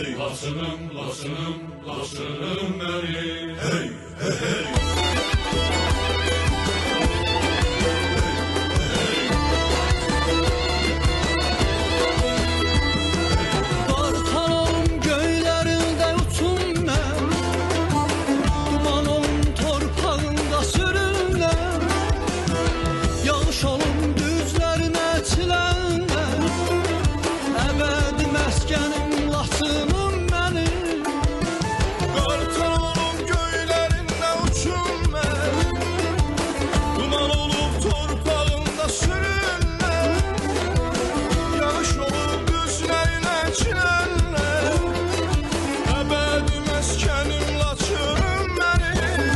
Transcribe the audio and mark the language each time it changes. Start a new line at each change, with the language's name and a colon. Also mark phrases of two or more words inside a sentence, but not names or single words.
Turkish: Laçınım, Laçınım, Laçınım benim. Hey, hey, hey.
Azerbaijani: Kartalım göylərində uçum mən, duman olum torpağında sürünlər, yağış olum düzlərinə çilənlər, əbədi məskənim Laçınım mənim. Kartalım göylərində uçum mən, duman olub torpağında sürünlər, yağış olub düzlərinə çilənlər, əbədi məskənim Laçınım mənim.